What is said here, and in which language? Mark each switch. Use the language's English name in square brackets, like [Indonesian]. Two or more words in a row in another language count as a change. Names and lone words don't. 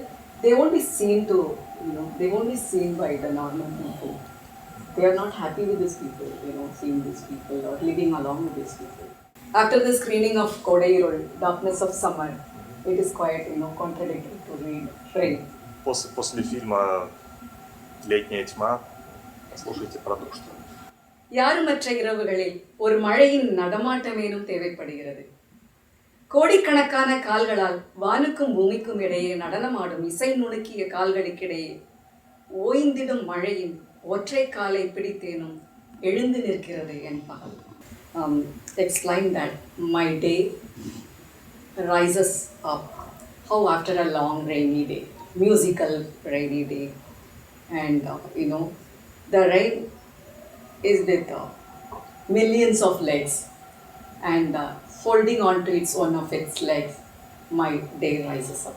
[English] They won't be seen they won't be seen by the normal people. They are not happy with these people, seeing these people or living along with these people. After the screening of Kodai Irul, Darkness of Summer, it is quite, contradictory to read Rain. [Russian] После фильма «Летняя тьма» слушайте про то, что [Tamil] யாருமற்ற இரவுகளில் ஒரு மழையின் நடமாட்டமேனும் தேவைப்படுகிறது. கோடிக்கணக்கான கால்களால் வானுக்கும் பூமிக்கும் இடையே நடனமாடும் இசை நுணுக்கிய கால்களுக்கிடையே ஓய்ந்திடும் மழையின் ஒற்றை காலை பிடித்தேனும் எழுந்து நிற்கிறது என் பகல். [English] Explain that my day rises up. How after a long rainy day, musical rainy day, and the rain is with millions of legs, and holding on to one of its legs, my day rises up.